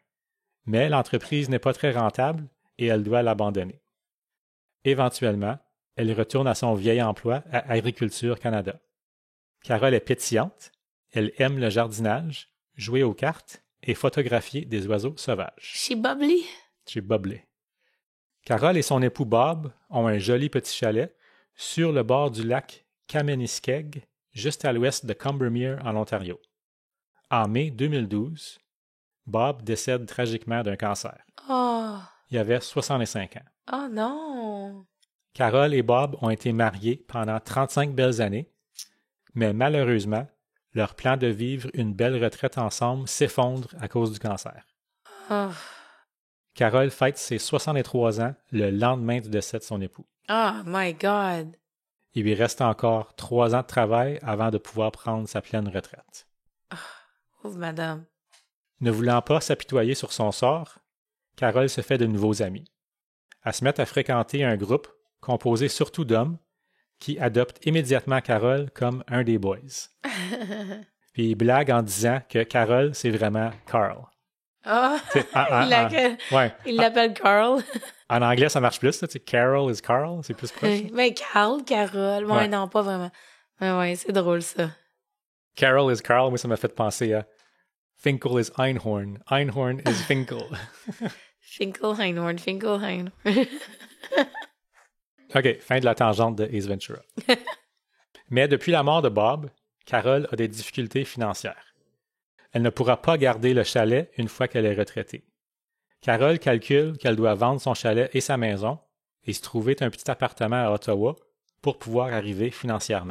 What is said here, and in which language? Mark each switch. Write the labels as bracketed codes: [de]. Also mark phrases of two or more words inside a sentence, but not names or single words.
[fr] Mais l'entreprise n'est pas très rentable et elle doit l'abandonner. Éventuellement, elle retourne à son vieil emploi à Agriculture Canada. Carol est pétillante, elle aime le jardinage, jouer aux cartes et photographier des oiseaux sauvages. [en] She bubbly? She bubbly. [fr] Carol et son époux Bob ont un joli petit chalet sur le bord du lac Kaminiskeag, juste à l'ouest de Combermere en Ontario. En mai 2012, Bob décède tragiquement d'un cancer. Oh. Il avait 65 ans. Oh non! Carol et Bob ont été mariés pendant 35 belles années, mais malheureusement, leur plan de vivre une belle retraite ensemble s'effondre à cause du cancer. Oh. Carol fête ses 63 ans le lendemain du décès de son époux. [en] Oh my God! [fr] Il lui reste encore 3 ans de travail avant de pouvoir prendre sa pleine retraite. Pauvre madame. Ne voulant pas s'apitoyer sur son sort, Carol se fait de nouveaux amis. Elle se met à fréquenter un groupe composé surtout d'hommes qui adoptent immédiatement Carol comme un des boys. Puis il blague en disant que Carol, c'est vraiment Carl. Oh, il l'appelle Carl. En anglais, ça marche plus. Là, [en] Carol is Carl, [fr] c'est plus proche. Mais Carl, Carol. Ouais, non, pas vraiment. Mais ouais, c'est drôle ça. [en] Carol is Carl, [fr] moi ça m'a fait penser à [en] Finkel is Einhorn. Einhorn is Finkel. Finkel, Einhorn, Finkel, Einhorn. [fr] OK, fin de la tangente de Ace Ventura. Mais depuis la mort de Bob, Carol a des difficultés financières. Elle ne pourra pas garder le chalet une fois qu'elle est retraitée. Carol calcule qu'elle doit vendre son chalet et sa maison et se trouver un petit appartement à Ottawa pour pouvoir arriver financièrement.